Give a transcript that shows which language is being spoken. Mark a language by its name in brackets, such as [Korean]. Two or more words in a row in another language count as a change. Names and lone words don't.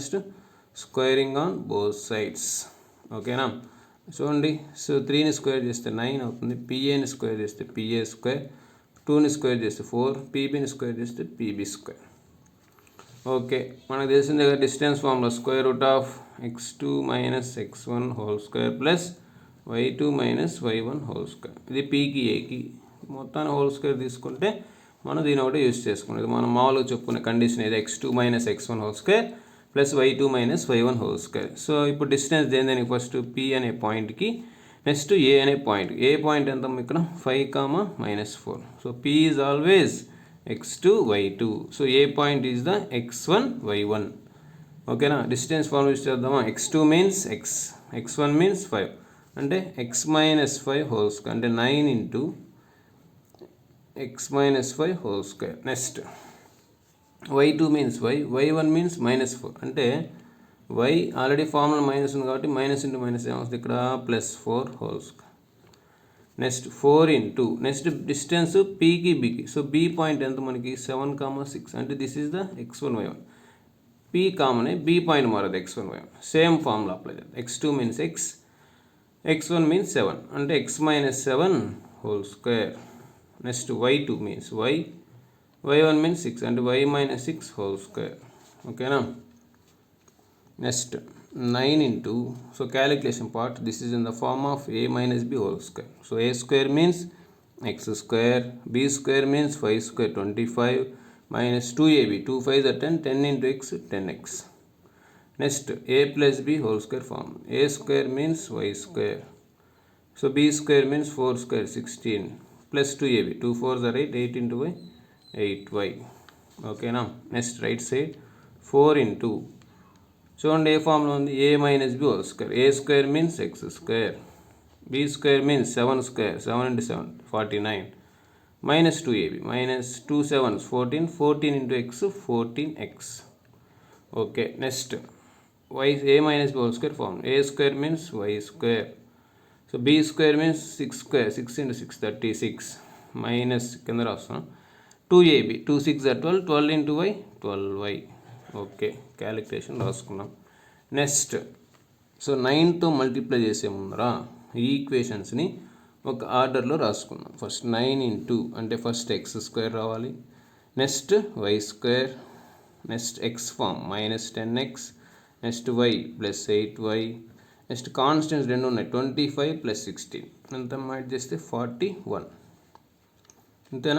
[English] next squaring on both sides. ఓకేనా. [Telugu] చూడండి. సో 3ని స్క్వేర్ చేస్తే 9 అవుతుంది, PAని స్క్వేర్ చేస్తే PA స్క్వేర్, 2ని స్క్వేర్ చేస్తే 4, PBని స్క్వేర్ చేస్తే PB స్క్వేర్. ఓకే. మనకు తెలిసిందే కదా [English] distance formula [Telugu] √(x2 - x1) ² y2 - y1 ². ఇది Pకి Aకి మొత్తాన్ని [English] whole square [Telugu] తీసుకుంటే మనం దీని ఒకటి యూజ్ చేసుకునేది. మనం మామూలుగా చెప్పుకునే కండిషన్ ఇది x2 - x1 ² y2 - y1 ². సో ఇప్పుడు డిస్టెన్స్ దేనికి? ఫస్ట్ P అనే పాయింట్కి, నెక్స్ట్ A అనే పాయింట్. [English] A point [Telugu] ఎంత ఇక్కడ? [English] 5, -4. so P is always x2 y2. so A point is the x1 y1. ఓకేనా. distance formula use చేద్దామా? x2 means x, x1 means 5 అంటే x - 5 whole square అంటే 9 × x - 5 whole square. next y2 means y, y1 means -4 అంటే y already formula minus [Telugu] ఉంది కాబట్టి [English] minus into minus [Telugu] ఏమవుతుంది ఇక్కడ? [English] +4 whole square. next 4 × next distance Pకి Bకి. so B point [Telugu] ఎంత మనకి? [English] 7, 6 అంటే this is the x1 y1. P common, B point మారదు x1 y1. same formula apply చేద్దాం. x2 means x, x1 means 7 అంటే x - 7 whole square. next y2 means y, y1 means 6 అంటే y - 6 whole square. ఓకేనా. నెక్స్ట్ 9 into, so calculation part, this is in the form of a minus b whole square. So a square means x square, b square means 5 square 25 minus 2ab, 2 5s are 10, 10 into x 10x. Next, a plus b whole square form, a square means y square, so b square means 4 square 16 plus 2ab, 2 4s are 8, 8 into y 8y. Okay, now next right side 4 into, [Telugu] చూడండి ఏ ఫామ్లో ఉంది, [English] a minus b whole square. a square means x square, b square means 7 square, 7 into 7 49 minus 2ab, minus 2 7s 14, 14 into x 14x. okay, next y, a minus b whole square form, a square means y square, so b square means 6 square, 6 into 6 36 minus [Telugu] కింద రాస్తున్నాం [English] 2ab, 2 6 are 12, 12 into y 12y. [Telugu] ఓకే, క్యాలిక్యులేషన్ రాసుకున్నాం. నెక్స్ట్, సో 9తో మల్టిప్లై చేసే ముందర ఈ ఈక్వేషన్స్ని ఒక ఆర్డర్లో రాసుకున్నాం. [English] first 9 into అంటే first x square రావాలి, next y square, next x form minus 10x, next y plus 8y, next constants [Telugu] రెండు ఉన్నాయి [English] 25 plus 16, [Telugu] అంతా యాడ్ చేస్తే [English] 41, అంతేనా?